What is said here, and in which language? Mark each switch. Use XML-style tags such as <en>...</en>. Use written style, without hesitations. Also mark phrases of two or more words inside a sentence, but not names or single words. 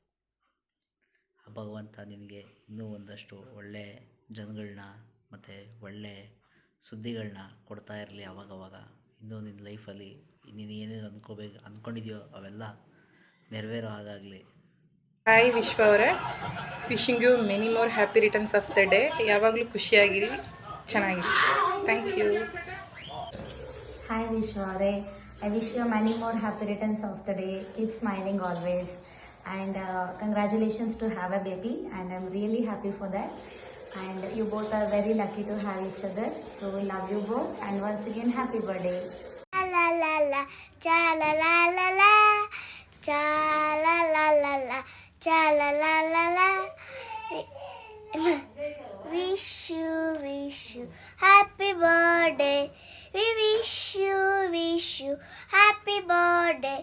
<kn>ಭಗವಂತ ನಿನಗೆ ಇನ್ನೂ ಒಂದಷ್ಟು ಒಳ್ಳೆ ಜನಗಳನ್ನ ಮತ್ತು ಒಳ್ಳೆ ಸುದ್ದಿಗಳನ್ನ ಕೊಡ್ತಾ ಇರಲಿ ಅವಾಗವಾಗ. ಇನ್ನೂ ನಿನ್ನ ಲೈಫಲ್ಲಿ ನೀನು ಏನೇನು ಅಂದ್ಕೊಂಡಿದೆಯೋ ಅವೆಲ್ಲ ನೆರವೇರೋ ಹಾಗಾಗಲಿ.</kn> <en>ಹಾಯ್ ವಿಶ್ವ ಅವರೇ, wishing you many more happy returns of the day.</en> <kn>ಯಾವಾಗಲೂ ಖುಷಿಯಾಗಿರಿ, ಚೆನ್ನಾಗಿರಿ.</kn> <en>thank you. Hi Vishware, I wish you many more happy returns of the day. Keep smiling always, and congratulations to have a baby, and I'm really happy for that. And you both are very lucky to have each other, so we love you both, and once again happy birthday. La la la, cha la la la la, cha la la la la, cha la la la la. Wish you happy birthday. We wish you happy birthday.</en>